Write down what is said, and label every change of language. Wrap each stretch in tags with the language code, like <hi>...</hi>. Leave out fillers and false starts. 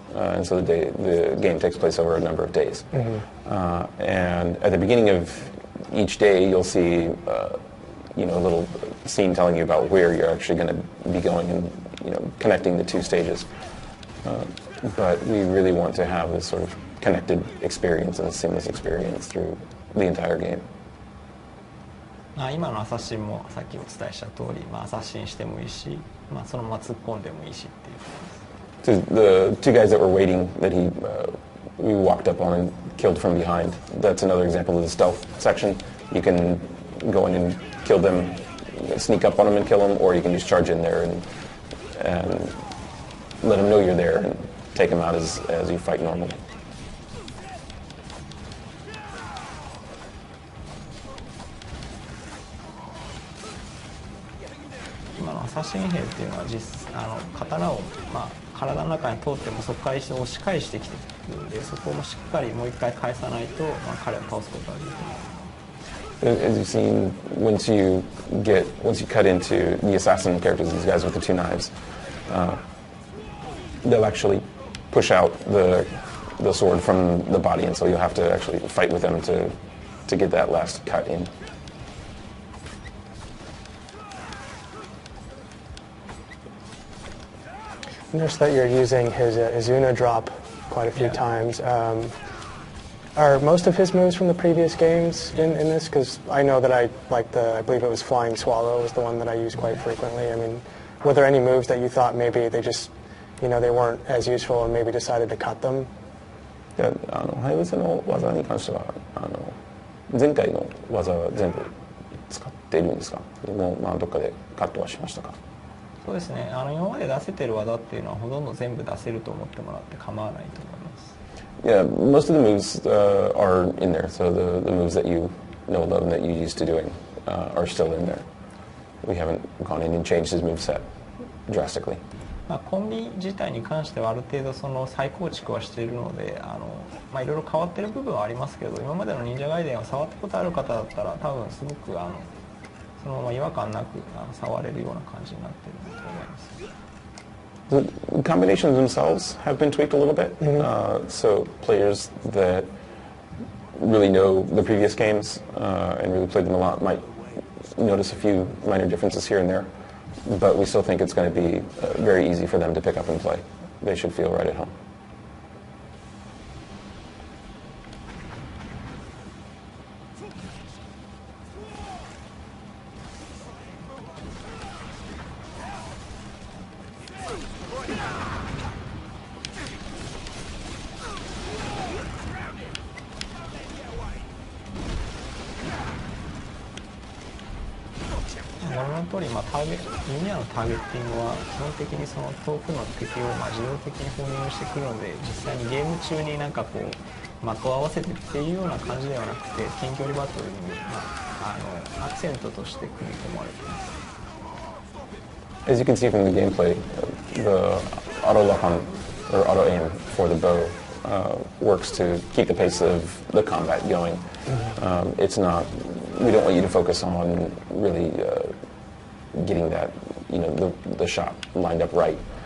<en>And so the game takes place over a number of days. And at the beginning of each day, you'll see a little scene telling you about where you're actually going to be going and connecting the two stages. But we really want to have this sort of connected experience and a seamless experience through the entire game.</en> <ja>今のアサシンもさっきお伝えした通り、アサシンしてもいいし、そのまま突っ込んでもいいしっていうことです。</ja> <en>To the two guys that were waiting that we walked up on and killed from behind. That's another example of the stealth section. You can go in and kill them, sneak up on them and kill them, or you can just charge in there and let them know you're there and take them out as you fight normally.</en> <ja>今のアサシン兵っていうのは刀を体の中に通ってもそこから一度押し返してきてくるので、そこもしっかりもう一回返さないと彼を倒すことができない。</ja> <en>As you've seen, once you cut into the assassin characters, these guys with the two knives, they'll actually push out the sword from the body, and so you'll have to actually fight with them to get that last cut in. Notice that you're using his Izuna drop quite a few times. Are most of his moves from the previous games in this? Because I know that I believe it was Flying Swallow was the one that I used quite frequently. I mean, were there any moves that you thought maybe they just, they weren't as useful and maybe decided to cut them?</en> <ja>で、ハイブスの技に関しては前回の技は全部使っているんですか？もうどっかでカットはしましたか？そうですね。今まで出せてる技っていうのはほとんど全部出せると思ってもらって構わないと思います。</ja> <en>Yeah, most of the moves are in there. So the moves that you know and love and that you used to doing are still in there. We haven't gone in and changed his moveset drastically.</en> <ja>コンビ自体に関してはある程度その再構築はしているのでいろいろ変わってる部分はありますけど、今までの忍者ガイデンを触ったことある方だったら多分すごくそのまま違和感なく触れるような感じになっていると思います。</ja> <en>The combinations themselves have been tweaked a little bit, so players that really know the previous games and really played them a lot might notice a few minor differences here and there, but we still think it's going to be very easy for them to pick up and play. They should feel right at home.</en> <ja>通り、弓矢のターゲッティングは基本的にその遠くの敵を自動的にフォーミングしてくるので、実際にゲーム中に的を合わせてっていうような感じではなくて、近距離バトルに、アクセントとして組み込まれています。</ja> <en>As you can see from the gameplay, the auto lock on or auto aim for the bow works to keep the pace of the combat going. It's not. We don't want you to focus on really getting that, the shot lined up right.</en>